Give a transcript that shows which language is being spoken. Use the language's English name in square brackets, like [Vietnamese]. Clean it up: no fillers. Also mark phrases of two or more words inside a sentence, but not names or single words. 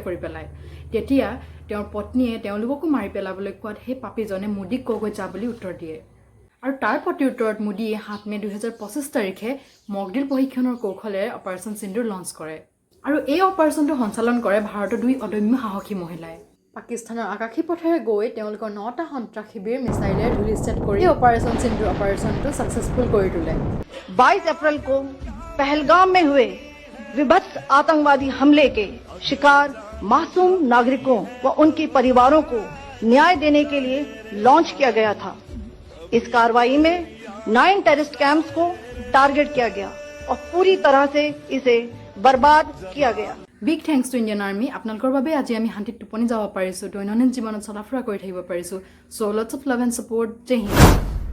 [Assamese] কৰি পেলায় তেতিয়া তেওঁৰ পত্নীয়ে তেওঁলোককো মাৰি পেলাবলৈ কোৱাত সেই পাপীজনে মোদীক কগৈ যা বুলি উত্তৰ দিয়ে আৰু তাৰ প্ৰত্যুত্তৰত মোদীয়ে 7 মে 2025 তাৰিখে মকডিল প্ৰশিক্ষণৰ কৌশলেৰে অপাৰেশ্যন সিন্দুৰ লঞ্চ কৰে আৰু এই অপাৰেশ্যনটো সঞ্চালন কৰে ভাৰতৰ দুই অদম্য সাহসী মহিলাই পাকিস্তানৰ আকাশী পথেৰে গৈ তেওঁলোকৰ 9টা সন্ত্ৰাস শিবিৰ মিছাইলেৰে ধুলিছেট কৰি অপাৰেশ্যন সিন্দুৰ অপাৰেশ্যনটো সাকসেসফুল কৰি তোলে [Hindi] 22 अप्रैल को पहलगाम में हुए विभत्स आतंकवादी हमले के शिकार मासूम नागरिकों व उनके परिवारों को न्याय देने के लिए लॉन्च किया गया था इस कार्रवाई में 9 [English] terrorist camps [Hindi] को टारगेट किया गया और पूरी तरह से इसे बर्बाद किया गया [English] Big thanks to Indian Army. [Assamese] আপোনালোকৰ বাবে আজি আমি শান্তিত টোপনি যাব পাৰিছো দৈনন্দিন জীৱনত চলাফুৰা কৰি থাকিব পাৰিছো [English] so lots of love and support [Assamese] জয় হিন্দ